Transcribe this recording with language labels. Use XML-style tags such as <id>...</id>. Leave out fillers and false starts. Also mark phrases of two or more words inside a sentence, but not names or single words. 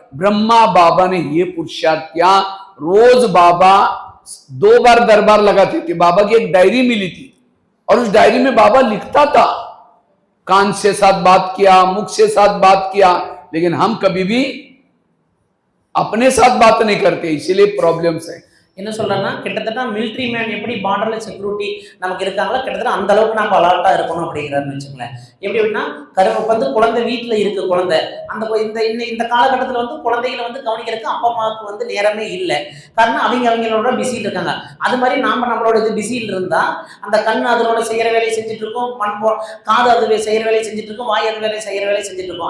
<hi>ब्रह्मा बाबा ने ये पुरुषार्थ किया, रोज बाबा 2 बार दरबार लगाते थे. बाबा की एक डायरी मिली थी और उस डायरी में बाबा लिखता था, कान से साथ बात किया, मुख से साथ बात किया, लेकिन हम कभी भी अपने साथ बात नहीं करते, इसीलिए प्रॉब्लम्स है।</hi> <ta>என்ன சொல்றேன்னா கிட்டத்தட்ட</ta> <en>military man</en> <ta>எப்படி பார்டர்ல செக்யூரிட்டி நமக்கு இருக்காங்களோ கிட்டத்தட்ட அந்த அளவுக்கு நம்ம அலர்ட்டா இருக்கணும் அப்படிங்கிறாருன்னு வச்சுக்கோங்களேன். எப்படி அப்படின்னா வந்து குழந்தை வீட்டுல இருக்கு குழந்தை அந்த இந்த காலகட்டத்தில் வந்து குழந்தைகளை வந்து கவனிக்கிறதுக்கு அப்பா அம்மாவுக்கு வந்து நேரமே இல்லை. காரணம் அவங்களோட பிஸியில் இருக்காங்க. அது மாதிரி நாம நம்மளோட இது பிஸியில் இருந்தா அந்த கண் அதனோட செய்யற வேலையை செஞ்சுட்டு இருக்கோம், காது அது செய்யற வேலையை செஞ்சுட்டு இருக்கும், வாய் அது செய்யற வேலையை செஞ்சுட்டு இருக்கும்.</ta>